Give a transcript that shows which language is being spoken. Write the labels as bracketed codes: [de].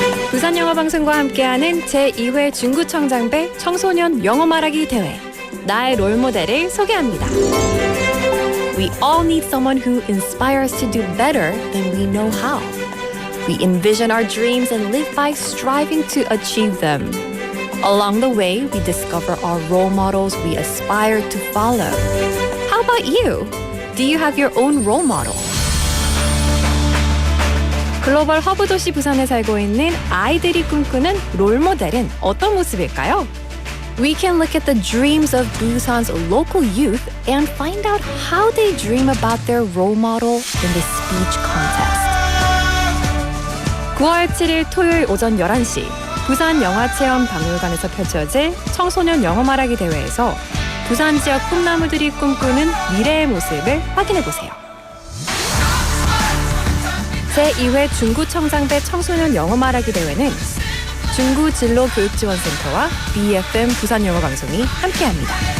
[ko] 부산영어방송과 함께하는 제2회 중구청장배 청소년 영어 말하기 대회. 나의 롤모델을 소개합니다. [en] We all need someone who inspires us to do better than we know how. We envision our dreams and live by striving to achieve them. Along the way, we discover our role models we aspire to follow. How about you? Do you have your own role model? [ko] 글로벌 허브 도시 부산에 살고 있는 아이들이 꿈꾸는 롤모델은 어떤 모습일까요? [en] We can look at the dreams of Busan's local youth and find out how they dream about their role model in the speech contest. [ko] 9월 7일 토요일 오전 11시 부산 영화체험박물관에서 펼쳐질 청소년 영어 말하기 대회에서 부산 지역 꿈나무들이 꿈꾸는 미래의 모습을 확인해보세요. 제2회 중구청장배 청소년 영어 말하기 대회는 중구 진로교육지원센터와 BFM 부산영어방송이 함께합니다.